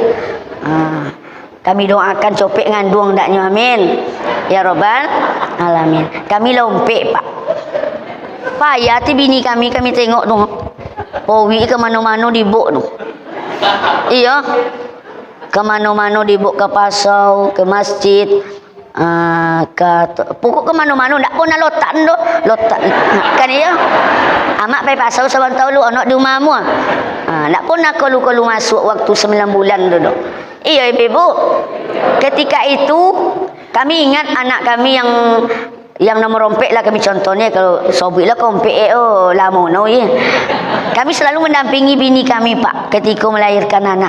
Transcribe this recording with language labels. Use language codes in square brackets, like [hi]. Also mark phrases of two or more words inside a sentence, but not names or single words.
[min] Kami doakan copek ngandung ndaknya, amin ya robbal alamin. Kami lompek Pak. Payah ti bini kami tengok dong. Powi ke mana-mana dibuk dong. Iya. Kemana-mana dibuk, ke pasau, ke masjid, pokok kemana-mana ndak pernah lotan do, lotan kan ya. Amak pai pasau saban tahu lu anak di rumahmu. Ndak pernah kalau masuk waktu 9 bulan do. [id] Iya Ibu. [min] Ketika itu kami ingat anak kami yang nomor rompek lah, kami contohnya kalau sobik lah kompek lama no ya. [id] Kami selalu mendampingi bini kami Pak ketika melahirkan anak.